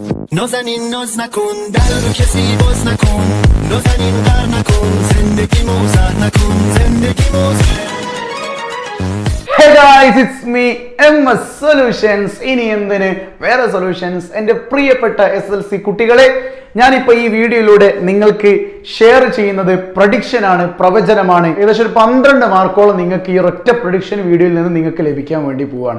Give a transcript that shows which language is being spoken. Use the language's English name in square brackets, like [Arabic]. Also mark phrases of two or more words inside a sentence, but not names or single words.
[Persian] نازنین ناز نکن در رو کسی باز نکن نازنین در نکن زندگی موزه نکن زندگی موزه [English] Hey guys, it's me, MS Solutions. [Malayalam] ഇനി എന്തിന് വേറെ സൊല്യൂഷൻസ്. എൻ്റെ പ്രിയപ്പെട്ട SLC കുട്ടികളെ, ഞാനിപ്പോൾ ഈ വീഡിയോയിലൂടെ നിങ്ങൾക്ക് ഷെയർ ചെയ്യുന്നത് പ്രഡിക്ഷൻ ആണ്, പ്രവചനമാണ്. ഏകദേശം ഒരു 12 മാർക്കോളം നിങ്ങൾക്ക് ഈ ഒറ്റ [English] prediction video [Malayalam] നിന്ന് നിങ്ങൾക്ക് ലഭിക്കാൻ വേണ്ടി പോവാണ്.